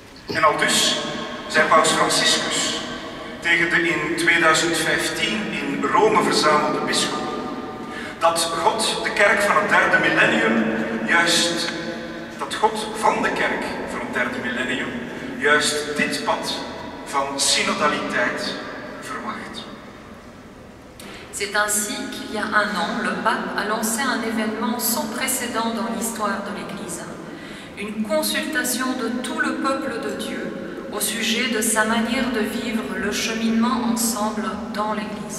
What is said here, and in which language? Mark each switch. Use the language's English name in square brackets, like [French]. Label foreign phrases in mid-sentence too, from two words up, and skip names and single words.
[Dutch] En aldus zei Paus Franciscus tegen de in 2015 in Rome verzamelde bisschoppen dat God de kerk van het derde millennium juist dit pad van synodaliteit verwacht. [French] C'est ainsi qu'il y a un an, le pape a lancé un événement sans précédent dans l'histoire de l'Église. Une consultation de tout le peuple de Dieu au sujet de sa manière de vivre le cheminement ensemble dans l'Église.